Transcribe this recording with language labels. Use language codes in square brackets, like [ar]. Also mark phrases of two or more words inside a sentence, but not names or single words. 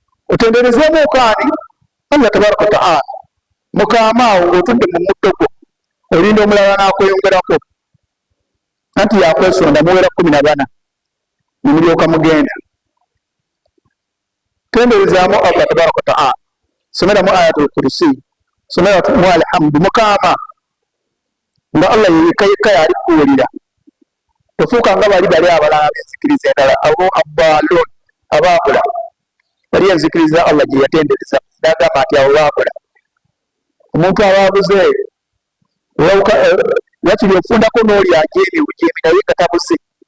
[lg] otenderezeemu okaani Allah [ar] تبارك وتعالى [lg] mukamaawo ng'otudde mu mutto gwo olinda omulala n'akweyongerako anti yakwesonda muwera 14 nimulyoka mugenda. Tenderezaamu Allah [ar] تبارك وتعالى, [lg] someramu [ar] آية الكرسي, [lg] someramu alhamdu mukama nga Allah yekka yali kuwulira. Tofuuka nga bali abalala benzikiriza endala abo abbalun abaabula bali enzikiriza Allah gye yatendereza n'agamba nti abo baabula. Omuntu abaabuze wakiri ofundako n'oli ajeemi naye nga tabuze.